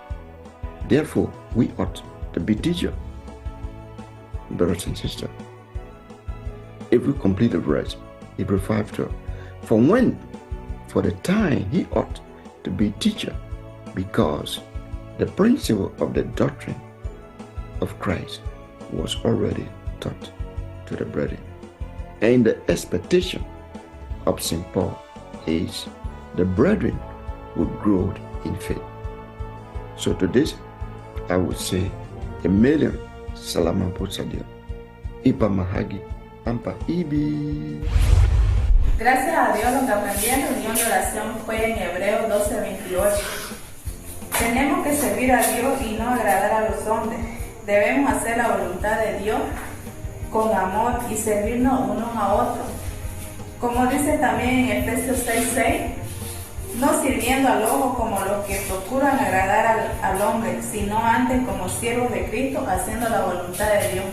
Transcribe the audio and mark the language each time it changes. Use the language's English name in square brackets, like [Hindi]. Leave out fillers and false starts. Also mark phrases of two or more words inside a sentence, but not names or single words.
[English] Therefore, we ought to be teachable. Brothers and sisters, if we complete the verse, Hebrews 5:12, for the time he ought to be teacher, because the principle of the doctrine of Christ was already taught to the brethren. And the expectation of St. Paul is the brethren would grow in faith. So to this, I would say, a million [Filipino] salamat po sa Diyos. Ipamahagi ang pag-ibig. [Spanish] Gracias a Dios, lo que aprendí en reunión de oración fue en Hebreos 12:28. Tenemos que servir a Dios y no agradar a los hombres. Debemos hacer la voluntad de Dios con amor y servirnos unos a otros. Como dice también en Efesios 6:6, no sirviendo al ojo como los que procuran agradar al hombre, sino antes como siervos de Cristo, haciendo la voluntad de Dios.